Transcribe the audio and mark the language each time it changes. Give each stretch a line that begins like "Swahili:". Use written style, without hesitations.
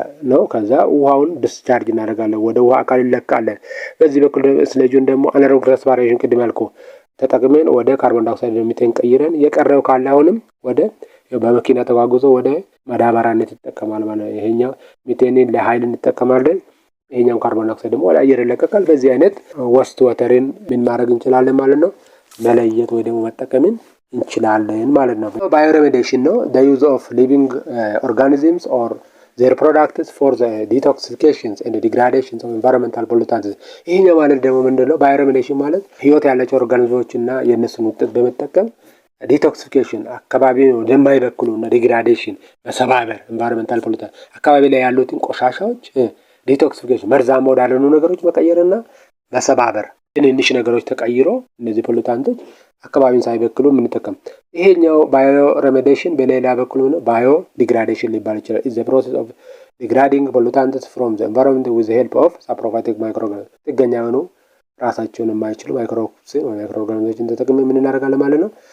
Amharic: ነው። ከዛ ውሃውን ዲስቻርጅ እናደርጋለን፣ ወደ ውሃ አካል ይለቃለን። በዚህ በኩል ስለጁን ደግሞ አናሮግ ሬስፓይሬሽን ቅድም ያልኩህ ተጠቅመን ወደ ካርቦን ዳይኦክሳይድ ሚቴን ቀይረን የቀረው ካለ አሁንም ወደ በመኪና ተጓጉዞ ወደ ማዳበሪያነት ይጠቀማል ማለት ነው። ይሄኛው ሚቴንን ለኃይል እንጠቀማለን፣ ይሄኛው ካርቦን ዳይኦክሳይድ ደግሞ ወደ አየር ይለቀቃል። በዚህ አይነት ወስት ወተርን ምን ማድረግ እንችላለን ማለት ነው? መለየት ወይ ደግሞ መጠቀምን እንችላለን ማለት ነው።
English: ባዮሬሜዲዬሽን ነው the use of living organisms or their products for the detoxifications and degradation of environmental pollutants።
Amharic: ይሄኛው ማለት ደግሞ ምንድነው? ባዮሬሜዲዬሽን ማለት ህይወት ያላቸው ኦርጋኒዝሞችና የነሱን ውጤት በመጠቀም ዲቶክሲፊኬሽን አካባቢ ወደማይበክሉና ዲግራዴሽን መሰባበር
English: environmental pollutants
Amharic: አካባቢ ላይ ያሉትን ቆሻሻዎች ዲቶክሲፊኬሽን መርዛማ ወዳልሆኑ ነገሮች መቀየርና መሰባበር ትንንሽ ነገሮች ተቀይሮ እነዚህ ፖሉታንቶች አካባቢን ሳይበክሉ የምንጠቀም። ይሄኛው ባዮ ሬሜዲዬሽን በሌላ በኩል ነው ባዮ ዲግራዴሽን ሊባል ይችላል።
English: is the process of degrading pollutants from the environment with the help of saprophytic microorganisms።
Amharic: ጥገኛ የሆኑ ራሳቸውን የማይችሉ ማይክሮኦርጋኒዝሞችን ተጠቅመን ምን እናደርጋለን ማለት ነው?